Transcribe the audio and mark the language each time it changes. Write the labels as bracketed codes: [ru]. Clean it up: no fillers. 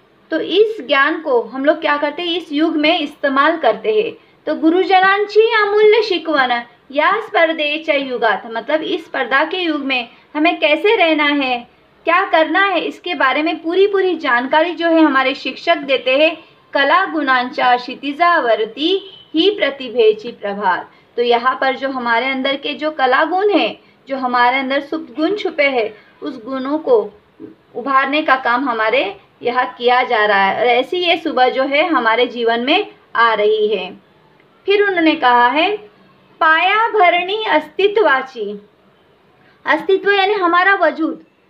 [hi] तो इस ज्ञान को हम लोग क्या करते हैं, इस युग में इस्तेमाल करते हैं। तो [mr] गुरुजनांची अमूल्य शिकवण या स्पर्धेच्या युगात, [hi] मतलब इस स्पर्धा के युग में हमें कैसे रहना है, क्या करना है, इसके बारे में पूरी जानकारी जो है हमारे शिक्षक देते हैं। [mr] कला गुणांच्या क्षितिजावरती ही प्रतिभेची प्रभात। [hi] तो यहाँ पर जो हमारे अंदर के जो कला गुण है, जो हमारे अंदर सुप्त गुण छुपे हैं, उस गुणों को उभारने का काम हमारे यहाँ किया जा रहा है, और ऐसी ये सुबह जो है हमारे जीवन में आ रही है। फिर उन्होंने कहा है [mr] पाया भरणी अस्तित्वाची, [hi] अस्तित्व यानी हमारा वजूद।